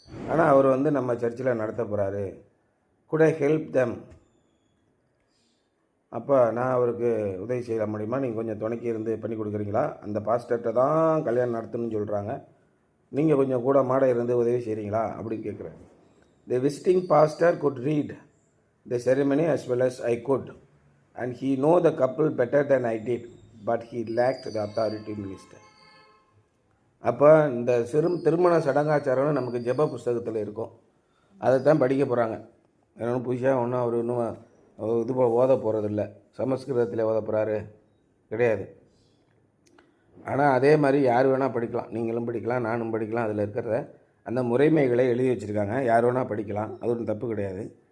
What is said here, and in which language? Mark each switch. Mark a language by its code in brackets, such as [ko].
[ta] ஆனால் அவர் நம்ம சர்ச்சில் நடத்த போகிறாரு. [en] Could I help them? [ta] அப்போ நான் அவருக்கு உதவி செய்ய முடியுமா, நீங்கள் கொஞ்சம் துணைக்கி இருந்து பண்ணி கொடுக்குறீங்களா? அந்த பாஸ்டர்கிட்ட தான் கல்யாணம் நடத்தணும்னு சொல்கிறாங்க, நீங்கள் கொஞ்சம் கூட மாட இருந்து உதவி செய்கிறீங்களா அப்படின்னு கேட்குறேன். [en] The visiting pastor could read the ceremony as well as I could and he know the couple better than I did but he lacked the authority minister. [ta] அப்போ இந்த திருமண சடங்காச்சாரம்னு நமக்கு ஜெப புஸ்தகத்தில் இருக்கும், அதை தான் படிக்க போகிறாங்க. ஏன்னா புதுசாக ஒன்றும் அவர் இன்னும் இது ஓத போகிறதில்ல, சமஸ்கிருதத்தில் ஓத போகிறாரு கிடையாது. ஆனால் அதே மாதிரி யார் வேணால் படிக்கலாம், நீங்களும் படிக்கலாம், நானும் படிக்கலாம். அதில் இருக்கிறத அந்த முறைமைகளை எழுதி வச்சுருக்காங்க, யார் வேணால் படிக்கலாம், அது ஒன்றும் தப்பு கிடையாது.